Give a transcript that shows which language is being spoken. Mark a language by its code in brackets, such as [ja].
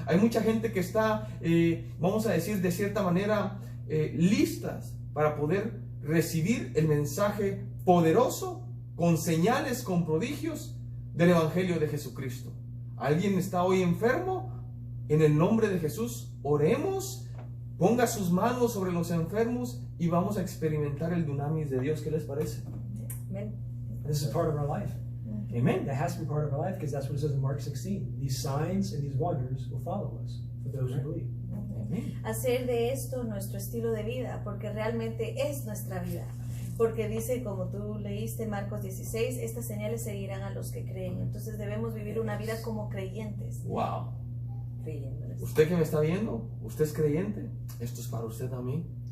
[es] Hay mucha gente que está, vamos a decir de cierta manera, listas para poder recibir el mensaje poderoso, con señales, con prodigios del Evangelio de Jesucristo. ¿Alguien está hoy enfermo? En el nombre de Jesús, oremos, ponga sus manos sobre los enfermos y vamos a experimentar el dunamis de Dios. ¿Qué les parece? Amén. [en] This is part of our life. [es] Amén. [en] That has to be part of our life because that's what it says in Mark 16. These signs and these wonders will follow us for those who believe. [es] Hacer de esto nuestro estilo de vida, porque realmente es nuestra vida. Porque dice, como tú leíste Marcos 16, estas señales seguirán a los que creen. Entonces debemos vivir una vida como creyentes. Wow. Creyéndoles. Usted que me está viendo, usted es creyente. Esto es para usted también.